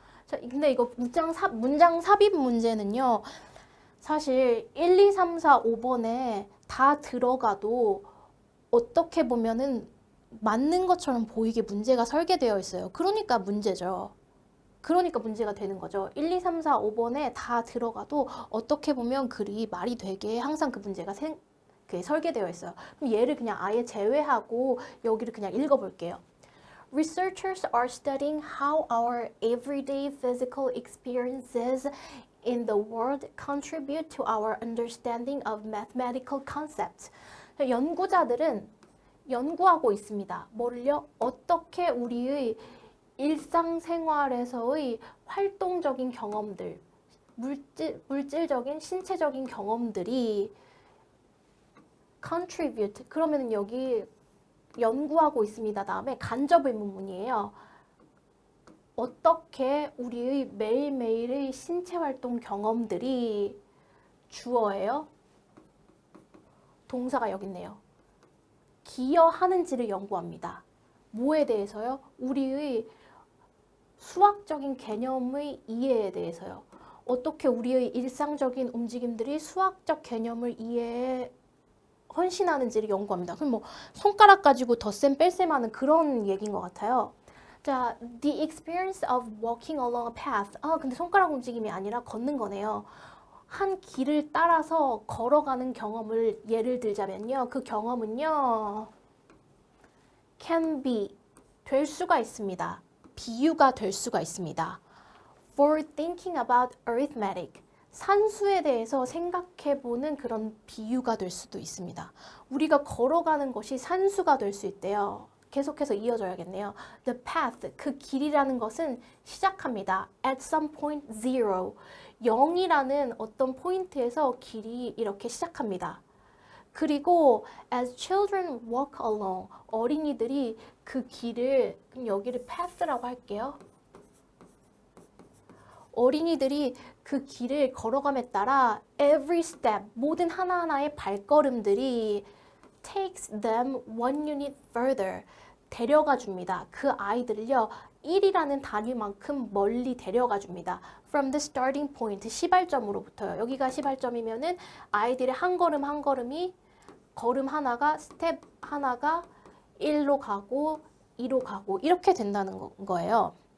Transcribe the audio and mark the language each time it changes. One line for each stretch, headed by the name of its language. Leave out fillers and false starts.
Korean: 자, 근데 이거 문장 삽입 문제는요. 사실 1, 2, 3, 4, 5번에 다 들어가도 어떻게 보면은 맞는 것처럼 보이게 문제가 설계되어 있어요. 그러니까 문제죠. 그러니까 문제가 되는 거죠. 1, 2, 3, 4, 5번에 다 들어가도 어떻게 보면 글이 말이 되게 항상 그 문제가 설계되어 있어요. 그럼 얘를 그냥 아예 제외하고 여기를 그냥 읽어볼게요.
English: Researchers are studying how our everyday physical experiences in the world contribute to our understanding of mathematical concepts.
Korean: 연구자들은 연구하고 있습니다. 뭐를요? 어떻게 우리의 일상생활에서의 활동적인 경험들, 물질적인 신체적인 경험들이 contribute, 그러면 여기 연구하고 있습니다. 다음에 간접 의문문이에요. 어떻게 우리의 매일매일의 신체 활동 경험들이 주어예요? 동사가 여기 있네요. 기여하는지를 연구합니다. 뭐에 대해서요? 우리의 수학적인 개념의 이해에 대해서요. 어떻게 우리의 일상적인 움직임들이 수학적 개념을 이해에 헌신하는지를 연구합니다. 그럼 뭐 손가락 가지고 덧셈 뺄셈 하는 그런 얘기인 것 같아요.
English: 자, the experience of walking along a path.
Korean: 근데 손가락 움직임이 아니라 걷는 거네요. 한 길을 따라서 걸어가는 경험을 예를 들자면요. 그 경험은요.
English: can be,
Korean: 될 수가 있습니다. 비유가 될 수가 있습니다.
English: for thinking about arithmetic.
Korean: 산수에 대해서 생각해보는 그런 비유가 될 수도 있습니다. 우리가 걸어가는 것이 산수가 될 수 있대요. 계속해서 이어져야겠네요.
English: The path,
Korean: 그 길이라는 것은 시작합니다.
English: At some point zero,
Korean: 0이라는 어떤 포인트에서 길이 이렇게 시작합니다. 그리고
English: as children walk along,
Korean: 어린이들이 그 길을, 그럼 여기를 path라고 할게요. 어린이들이 그 길을 걸어감에 따라
English: every step,
Korean: 모든 하나하나의 발걸음들이
English: takes them one unit further,
Korean: 데려가 줍니다. 그 아이들을요, 1이라는 단위만큼 멀리 데려가 줍니다.
English: From the starting point, 시발점으로부터요.
Korean: 여기가 시발점이면은 아이들의 한 걸음 한 걸음이 걸음 하나가 스텝 하나가 1로 가고 2로 가고 이렇게 된다는 거예요.